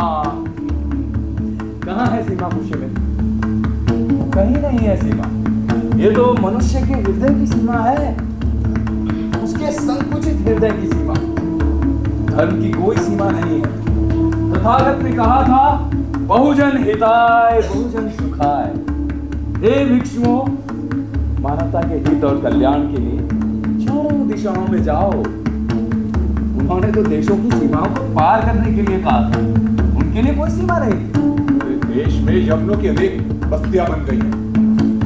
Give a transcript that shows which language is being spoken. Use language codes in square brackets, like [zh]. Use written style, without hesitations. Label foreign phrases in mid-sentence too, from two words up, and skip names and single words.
[hi] कहाँ है सीमा पुष्यमित्र? कहीं नहीं है सीमा। ये तो मनुष्य के हृदय की सीमा है, उसके संकुचित हृदय की सीमा। धर्म की कोई सीमा नहीं है। तथागत ने कहा था, [pi] बहुजन हिताय बहुजन सुखाय। [hi] हे भिक्षुओं, मानवता के हित और कल्याण के लिए चारों दिशाओं में जाओ। उन्होंने तो देशों की सीमाओं को पार करने के लिए कहा था, उनके लिए कोई सीमा नहीं थी। देश में यवनों की अनेक बस्तियां बन गई हैं।